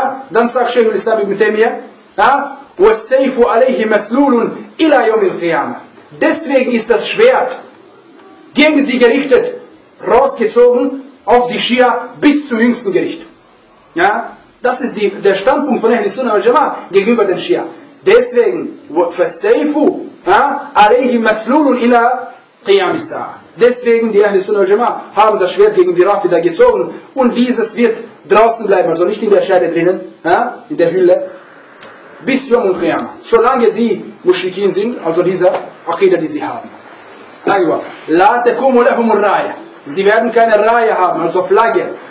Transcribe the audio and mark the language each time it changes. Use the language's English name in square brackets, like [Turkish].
[German] Dann sagt Sheikh al-Islam ibn Taymiyyah, [Arabic] والسيف عليه مسلول إلى يوم القيامة. [German] Deswegen ist das Schwert gegen sie gerichtet, rausgezogen auf die Schia bis zum jüngsten Gericht. Ja, das ist der Standpunkt von Ahl Sunnah wal Jamaah gegenüber den Schia. [Arabic] Deswegen والسيف عليه مسلول إلى قيام الساعة. [German] Deswegen die Ahl Sunnah wal Jamaah haben das Schwert gegen die Rafida gezogen und dieses wird draußen bleiben, also nicht in der Scheide drinnen, in der Hülle. Bis Yom Qiyamah, solange sie Mushrikin sind, also diese Akida, die sie haben. Aywa. [Arabic] La takumu lahum al-raya. [German] Sie werden keine Raya haben, also Flagge.